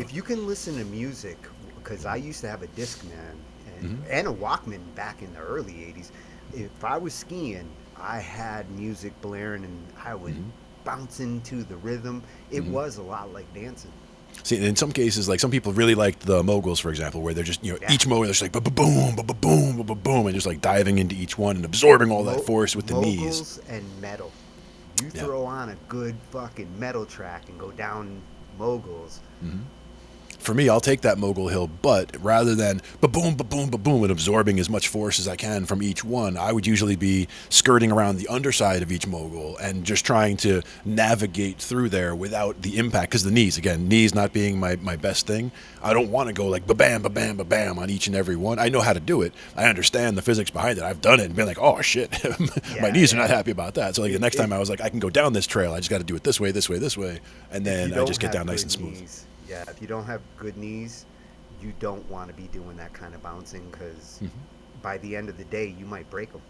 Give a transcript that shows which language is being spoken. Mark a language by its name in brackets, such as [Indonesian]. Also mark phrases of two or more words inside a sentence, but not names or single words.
[English] if you can listen to music, because I used to have a Discman and a Walkman back in the early 80s. If I was skiing, I had music blaring and I would bounce into the rhythm. It was a lot like dancing. See, in some cases, like some people really like the moguls, for example, where they're just, you know, each mogul, they're just like ba-ba-boom, ba-ba-boom, ba-ba-boom, and just like diving into each one and absorbing all that force with the knees. Moguls and metal. You throw on a good fucking metal track and go down moguls. For me, I'll take that mogul hill, but rather than ba-boom, ba-boom, ba-boom, and absorbing as much force as I can from each one, I would usually be skirting around the underside of each mogul and just trying to navigate through there without the impact. Because the knees, again, knees not being my best thing, I don't want to go like ba-bam, ba-bam, ba-bam on each and every one. I know how to do it. I understand the physics behind it. I've done it and been like, oh, shit, my knees are not happy about that. So like the next time I was like, I can go down this trail. I just got to do it this way, this way, this way. And then I just get down nice and smooth. Yeah, if you don't have good knees, you don't want to be doing that kind of bouncing because by the end of the day, you might break them.